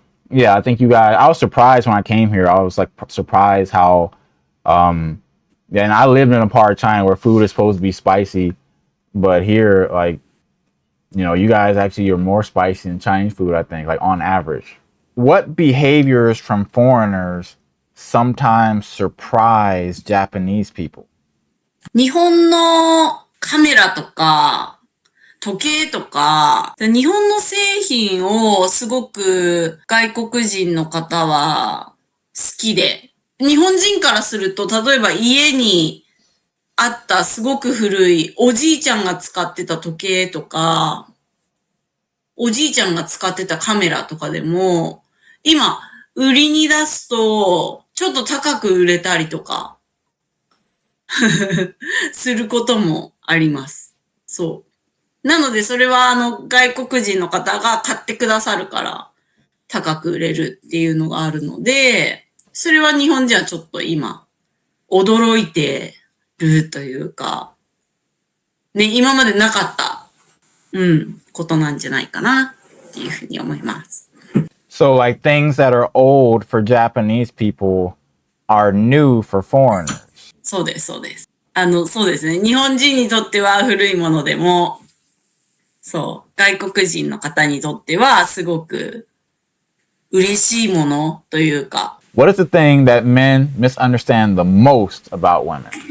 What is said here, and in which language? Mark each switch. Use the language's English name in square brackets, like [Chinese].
[English] Yeah, I think you guys, I was surprised when I came here. I was like surprised how, yeah, and I lived in a part of China where food is supposed to be spicy, but here, like, you guys actually are more spicy than Chinese food, I think, like on average. What behaviors from foreigners sometimes surprise Japanese people? [Japanese] 日本のカメラとか、時計とか、日本の製品をすごく外国人の方は好きで、日本人からすると、例えば家にあったすごく古いおじいちゃんが使ってた時計とか、おじいちゃんが使ってたカメラとかでも、今、売りに出すと、ちょっと高く売れたりとか、することもあります。そう。なので、それは外国人の方が買ってくださるから、高く売れるっていうのがあるので、それは日本人はちょっと今、驚いてるというか、ね、今までなかった、ことなんじゃないかなっていうふうに思います。 [English] So, like things that are old for Japanese people are new for foreigners. [Japanese] そうです、そうです。そうですね。日本人にとっては古いものでも、そう、外国人の方にとってはすごく嬉しいものというか。 [English] What is the thing that men misunderstand the most about women?